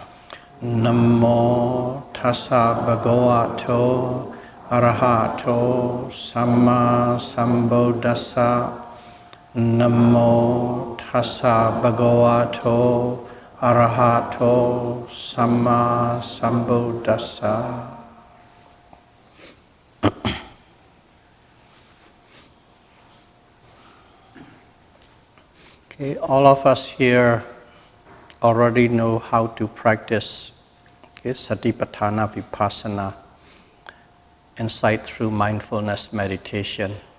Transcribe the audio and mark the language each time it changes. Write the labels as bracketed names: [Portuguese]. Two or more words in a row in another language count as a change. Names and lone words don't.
[Pali] Namo tassa bhagavato arahato samma sambuddhassa. Namo tassa bhagavato arahato samma sambuddhassa. [English] Okay, all of us here already know how to practice Satipatthana, Vipassana, insight through mindfulness meditation.